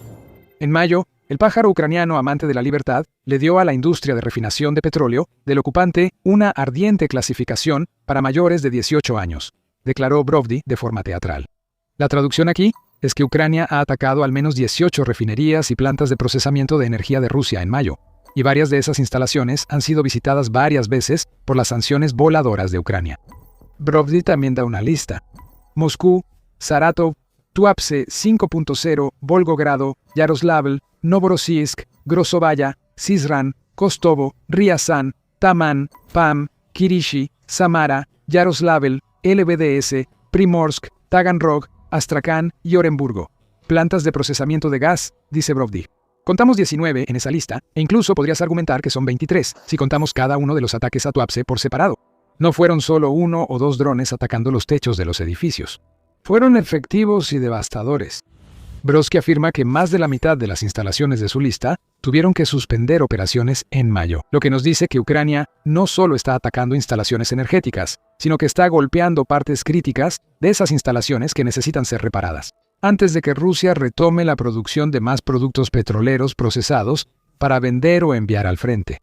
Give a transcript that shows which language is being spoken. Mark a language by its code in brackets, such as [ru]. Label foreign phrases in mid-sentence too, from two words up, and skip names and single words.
[es] En mayo, el pájaro ucraniano amante de la libertad le dio a la industria de refinación de petróleo del ocupante una ardiente clasificación para mayores de 18 años, declaró Brovdi de forma teatral. La traducción aquí es que Ucrania ha atacado al menos 18 refinerías y plantas de procesamiento de energía de Rusia en mayo, y varias de esas instalaciones han sido visitadas varias veces por las sanciones voladoras de Ucrania. Brovdi también da una lista. Moscú, Saratov, Tuapse 5.0, Volgogrado, Yaroslavl, Novorossiysk, Grosovaya, Syzran, Kostovo, Ryazan, Taman, Pam, Kirishi, Samara, Yaroslavl, LBDS, Primorsk, Taganrog, Astrakhan y Orenburgo. Plantas de procesamiento de gas, dice Brovdi. Contamos 19 en esa lista, e incluso podrías argumentar que son 23 si contamos cada uno de los ataques a Tuapse por separado. No fueron solo 1 o 2 drones atacando los techos de los edificios. Fueron efectivos y devastadores. Brodsky afirma que más de la mitad de las instalaciones de su lista tuvieron que suspender operaciones en mayo, lo que nos dice que Ucrania no solo está atacando instalaciones energéticas, sino que está golpeando partes críticas de esas instalaciones que necesitan ser reparadas, antes de que Rusia retome la producción de más productos petroleros procesados para vender o enviar al frente.